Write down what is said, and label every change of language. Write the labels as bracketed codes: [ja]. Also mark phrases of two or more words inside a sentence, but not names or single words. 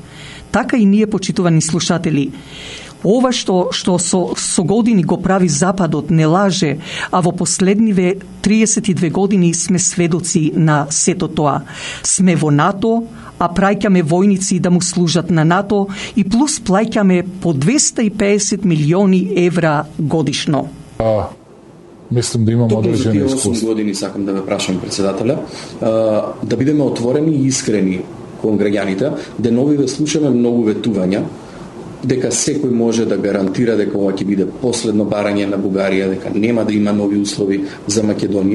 [mk] Така и ние, почитувани слушатели, ова што со години го прави Западот не лаже, а во последниве 32 години сме сведоци на сето тоа. Сме во НАТО, а праќаме војници да му служат на НАТО и плюс плаќаме по 250 милиони евра годишно. [sr] Мислим да имам одреđene iskustva. [mk] 8 години сакам да ве прашам председателя, да бидеме отворени и искрени кон граѓаните. Деновиве слушаме многу ветувања дека секој може да гарантира дека ова ќе биде последно барање на Бугарија, дека нема да има нови услови за Македонија.